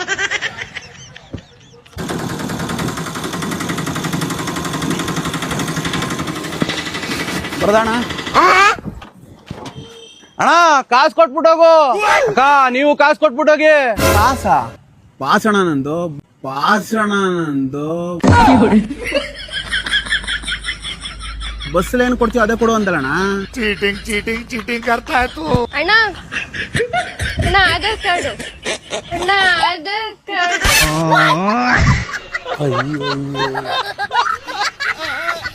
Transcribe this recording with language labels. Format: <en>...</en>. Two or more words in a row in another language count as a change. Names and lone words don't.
<kn>ಬರದಣ್ಣ. ಅಣ್ಣ ಕಾಸು ಕೊಟ್ಬಿಟ್ಟು ಹೋಗು. ಅಕ್ಕ ನೀವು ಕಾಸು ಕೊಟ್ಬಿಟ್ಟು ಹೋಗಿ. ಪಾಸಣ ನಂದು, ಪಾಸಣ ನಂದು. ಬಸ್ಸಲ್ಲಿ ಏನು ಕೊಡ್ತೀವಿ ಅದೇ ಕೊಡು ಅಂತಲ್ಲಣ್ಣ.</kn> <hi>चीटिंग चीटिंग चीटिंग करता है तू.</hi> <kn>ಅಣ್ಣ ಅಣ್ಣ ಆಧಾರ್ ಕಾರ್ಡು, ಅಣ್ಣ ಆಧಾರ್ ಕಾರ್ಡು.</kn>